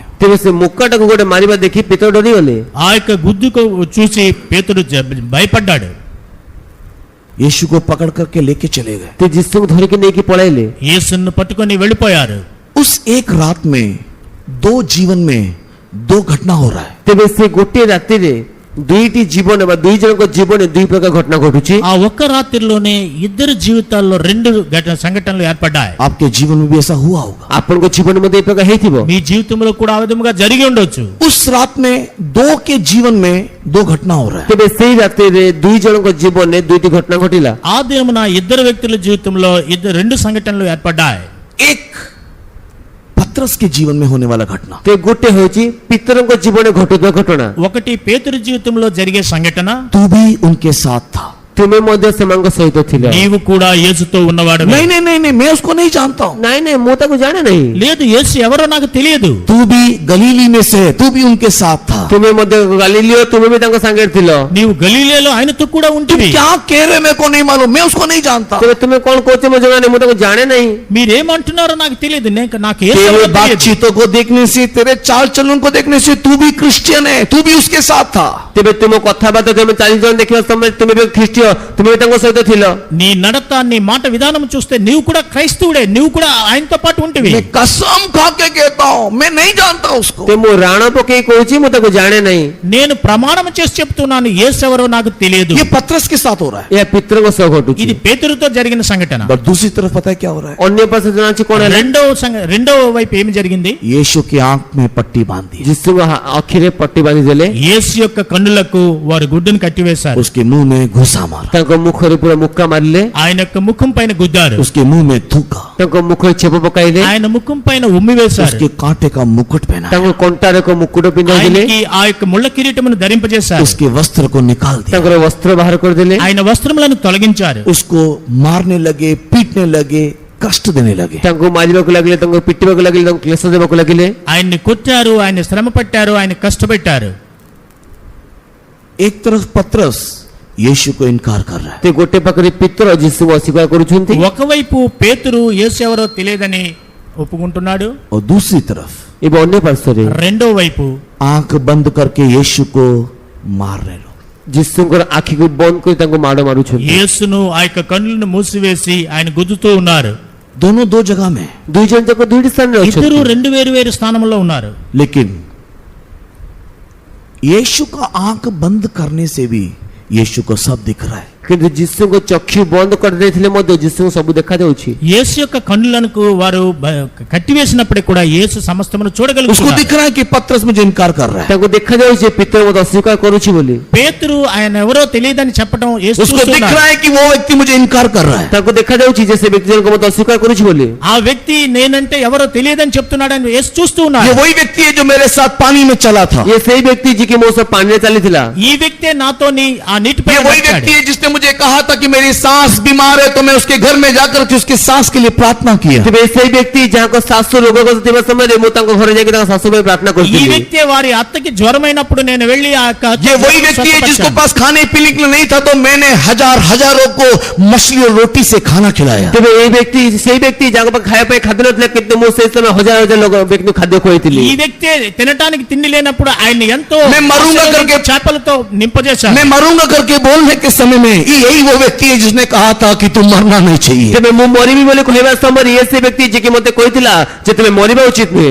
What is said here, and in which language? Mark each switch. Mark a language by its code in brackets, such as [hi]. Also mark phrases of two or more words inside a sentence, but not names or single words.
[or] ତେବେ ସେ ମୁକାଟାକୁ ଗୋଟେ ମାରିବା ଦେଖି ପିତର ଡରିଗଲେ। [te] ఆ యొక్క గుద్దుకు చూసి పేతురు భయపడ్డాడు. [hi] यीशु को पकड़ करके लेके चले गए। [or] ते ଯୀଶୁଙ୍କୁ ଧରିକି ନେଇକି ପଳାଇଲେ। [te] యేసును పట్టుకొని వెళ్ళిపోయారు. [hi] उस एक रात में 2 जीवन में 2 घटना हो रहा है। [or] ତେବେ ସେ ଗୋଟିଏ ରାତିରେ ଦୁଇଟି ଜୀବନ ବା ଦୁଇ ଜଣଙ୍କ ଜୀବନରେ ଦୁଇ ପ୍ରକାର ଘଟଣା ଘଟୁଛି। [te] ఆ ఒక్క రాత్రిలోనే ఇద్దరు జీవితాల్లో 2 సంఘటనలు ఏర్పడ్డాయి. [hi] आपके जीवन में भी ऐसा हुआ होगा। [or] ଆପଣଙ୍କ ଜୀବନ ମଧ୍ୟ ଏ ପ୍ରକାର ହେଇଥିବ। [te] మీ జీవితంలో కూడా ఆ విధముగా జరిగి ఉండొచ్చు. [hi] उस रात में 2 के जीवन में 2 घटना हो रहा है। [or] ତେବେ ସେଇ ରାତିରେ ଦୁଇ ଜଣଙ୍କ ଜୀବନରେ ଦୁଇଟି ଘଟଣା ଘଟିଲା। [te] ఆ దినమున ఇద్దరు వ్యక్తుల జీవితంలో 2 సంఘటనలు ఏర్పడ్డాయి. [hi] एक पतरस के जीवन में होने वाला घटना, [or] ते ଗୋଟେ ହେଉଛି ପିତରଙ୍କ ଜୀବନରେ ଘଟୁଥିବା ଘଟଣା। [te] ఒకటి పేతురు జీవితంలో జరిగే సంఘటన, [hi] तू भी उनके साथ था। [or] ତୁମେ ମଧ୍ୟ ସେମାନଙ୍କ ସହିତ ଥିଲ। [te] నీవు కూడా యేసుతో ఉన్నవాడు. [hi] नहीं नहीं नहीं नहीं, मैं उसको नहीं जानता हूँ। [or] ନାଇଁ ନାଇଁ ମୁଁ ତାକୁ ଜାଣେ ନାହିଁ। [te] లేదు, యేసు ఎవరో నాకు తెలియదు. [hi] तू भी गलीली में से है, तू भी उनके साथ था। [or] ତୁମେ ମଧ୍ୟ ଗାଲିଲିଓ, ତୁମେ ବି ତାଙ୍କ ସାଙ୍ଗରେ ଥିଲ। [te] నీవు గలీలేలో ఆయనతో కూడా [hi] तुम [te] ఉంటివి. [hi] क्या कह रहे मेरे को नहीं मालूम, मैं उसको नहीं जानता। [or] ତେବେ ତୁମେ କଣ କହୁଛ ମୁଁ ଜଣା ନାହିଁ, ମୁଁ ତାକୁ ଜାଣେ ନାହିଁ। [te] మీరేమంటున్నారో నాకు తెలియదు. నాకు యేసు [hi] तेरे [te] ఎవరో తెలియదు. [hi] बातचीतों को देखने से, तेरे चाल चलन को देखने से तू भी क्रिश्चियन है, तू भी उसके साथ था। [or] ତେବେ ତୁମ କଥାବାର୍ତ୍ତା ତୁମେ ଚାଲିଚଳନ ଦେଖିବା ସମୟରେ ତୁମେ ବି ଖ୍ରୀଷ୍ଟିୟ, ତୁମେ ବି ତାଙ୍କ ସହିତ ଥିଲ। [te] నీ నడత, నీ మాట విధానం చూస్తే నీవు కూడా క్రైస్తవుడే, నీవు కూడా ఆయనతో పాటు ఉంటివి. [hi] मैं कसम खा के कहता हूँ, मैं नहीं जानता उसको। [or] ते ମୁଁ ରାଣ ପକେଇ କହୁଛି ମୁଁ ତାକୁ ଜାଣେ ନାହିଁ। [te] నేను ప్రమాణం చేసి చెప్తున్నాను, యేసు ఎవరో నాకు తెలియదు. [hi] ये पतरस के साथ हो रहा है। [or] ଏହା ପିତରଙ୍କ ସହ ଘଟୁଛି। [te] ఇది పేతురుతో జరిగిన సంఘటన. [hi] पर दूसरी तरफ पता है क्या हो रहा है? [or] ଅନ୍ୟ ପାର୍ଶ୍ୱ ଜଣାଅଛି କଣ ହେଲା? [te] రెండవ వైపు ఏమి జరిగింది? [hi] यीशु की आंख में पट्टी बांध दी, [or] ଯୀଶୁଙ୍କ ଆଖିରେ ପଟି ବାନ୍ଧିଦେଲେ। [te] యేసు యొక్క కన్నులకు వారు గుడ్డును కట్టివేశారు. [hi] उसके मुंह में घुसा मारा, [or] ତାଙ୍କ ମୁଖରେ ପୁରା ମୁକ୍କା ମାରିଲେ। [te] ఆయన యొక్క ముఖం పైన గుద్దారు. [hi] उसके मुंह में थूका, [or] ତାଙ୍କ ମୁଖରେ ଛେପ ପକାଇଲେ। [te] ఆయన ముఖం పైన ఉమ్మి వేశారు. [hi] उसके कांटे का मुकुट पहना, [or] ତାଙ୍କ କଣ୍ଟାରେ ଏକ ମୁକୁଟ ପିନ୍ଧାଇଦେଲେ। [te] ఆయనకి ఆ యొక్క ముళ్ళ కిరీటమును ధరింపజేశారు. [hi] उसके वस्त्र को निकाल दिया, [or] ତାଙ୍କର ବସ୍ତ୍ର ବାହାର କରିଦେଲେ। [te] ఆయన వస్త్రములను తొలగించారు. [hi] उसको मारने लगे, पीटने लगे, कष्ट देने लगे। [or] ତାଙ୍କୁ ମାରିବାକୁ ଲାଗିଲେ, ତାଙ୍କୁ ପିଟିବାକୁ ଲାଗିଲେ, ତାଙ୍କୁ କ୍ଲେଶ ଦେବାକୁ ଲାଗିଲେ। [te] ఆయన్ని కొట్టారు, ఆయన శ్రమ పట్టారు, ఆయన కష్టపెట్టారు. [hi] एक तरफ पतरस यीशु को इनकार कर रहा है, [or] ते ଗୋଟେ ପାଖରେ ପିତର ଯୀଶୁଙ୍କୁ ଅସ୍ୱୀକାର କରୁଛନ୍ତି। [te] ఒకవైపు పేతురు యేసు ఎవరో తెలియదని ఒప్పుకుంటున్నాడు. [hi] और दूसरी तरफ [or] ଏବେ ଅନ୍ୟ ପାର୍ଶ୍ୱରେ [te] రెండో వైపు [hi] आंख बंद करके यीशु को मार रहे लोग। [or] ଯୀଶୁଙ୍କର ଆଖିକୁ ବନ୍ଦ କରି ତାଙ୍କୁ ମାଡ଼ ମାରୁଛନ୍ତି। [te] యేసును ఆ యొక్క కన్నులను మూసివేసి ఆయన గుద్దుతూ ఉన్నారు. [hi] दोनों दो जगह में, [or] ଦୁଇ ଜଣ ଯାକ ଦୁଇଟି ସ୍ଥାନରେ [te] ఇద్దరు [or] ଅଛନ୍ତି। [te] రెండు వేరు వేరు స్థానంలో ఉన్నారు. [hi] लेकिन यीशु का आंख बंद करने से भी यीशु को सब दिख रहा है। [or] କିନ୍ତୁ ଯୀଶୁଙ୍କ ଚକ୍ଷୁ ବନ୍ଦ କରିଦେଇଥିଲେ ମଧ୍ୟ ଯୀଶୁଙ୍କୁ ସବୁ ଦେଖାଯାଉଛି। [te] యేసు యొక్క కన్నులకు వారు కట్టివేసినప్పుడు కూడా యేసు సమస్తమును [hi] उसको [te] చూడగలుగుతున్నారు. [hi] दिख रहा है कि पतरस मुझे इनकार कर रहा है। [or] ତାଙ୍କୁ ଦେଖାଯାଉଛି ପିତର ମୋତେ ଅସ୍ୱୀକାର କରୁଛି ବୋଲି। [te] పేతురు ఆయన ఎవరో తెలియదని చెప్పడం యేసు [hi] उसको दिख [te] చూస్తున్నాడు. [hi] रहा है कि वो व्यक्ति मुझे इनकार कर रहा है। [or] ତାଙ୍କୁ ଦେଖାଯାଉଛି ଯେ ସେ ବ୍ୟକ୍ତି ଜଣକ ମୋତେ ଅସ୍ୱୀକାର କରୁଛି ବୋଲି। [te] ఆ వ్యక్తి నేనంటే ఎవరో తెలియదని చెప్తున్నాడని యేసు చూస్తూ [hi] ये [te] ఉన్నాడు. [hi] वही व्यक्ति है जो मेरे साथ पानी में चला था। [or] ଇଏ ସେଇ ବ୍ୟକ୍ତି ଯିଏକି ମୋ ସହ ପାଣିରେ ଚାଲିଥିଲା। [te] ఈ వ్యక్తే నాతోని ఆ నీటిపై [hi] ये वही [te] నడిచాడు. [hi] व्यक्ति है जिसने मुझे कहा था कि मेरी सांस बीमार है, तो मैं उसके घर में जाकर के उसके सांस के लिए प्रार्थना किया। [or] ତେବେ ସେଇ ବ୍ୟକ୍ତି ଯାହାଙ୍କ ଶାଶୁ ରୋଗଗ୍ରସ୍ତ ଥିବା ସମୟରେ ମୁଁ ତାଙ୍କ ଘରେ ଯାଇକି ତାଙ୍କ ଶାଶୁ ପାଇଁ ପ୍ରାର୍ଥନା [te] ఈ [or] କରିଥିଲି। [te] వ్యక్తి వారి అత్తకి జ్వరమైనప్పుడు నేను వెళ్ళి ఆ యొక్క [hi] ये वही व्यक्ति है जिसको पास खाने पीने के लिए नहीं था, तो मैंने हजारों को मछली और रोटी से खाना खिलाया। [or] ତେବେ ଏଇ ବ୍ୟକ୍ତି ସେଇ ବ୍ୟକ୍ତି ଯାହାଙ୍କ ପାଖେ ଖାଇବା ପାଇଁ ଖାଦ୍ୟ ନଥିଲା, କିନ୍ତୁ ମୁଁ ସେଇ ସମୟ ହଜାର ଲୋକ ବ୍ୟକ୍ତିଙ୍କୁ ଖାଦ୍ୟ ଖୁଆଇଥିଲି। [te] ఈ వ్యక్తి తినటానికి తిండి లేనప్పుడు ఆయన ఎంతో [hi] मैं मरूंगा करके- [te] చేపలతో నింపజేశాడు. [hi] मैं मरूंगा करके बोलने के समय में यही वो व्यक्ति है जिसने कहा था कि तुम मरना नहीं चाहिए। [or] ତେବେ ମୁଁ ମରିବି ବୋଲି କହିବା ସମୟରେ ଇଏ ସେ ବ୍ୟକ୍ତି ଯିଏକି ମୋତେ କହିଥିଲା ଯେ ତୁମେ ମରିବା ଉଚିତ ନୁହେଁ।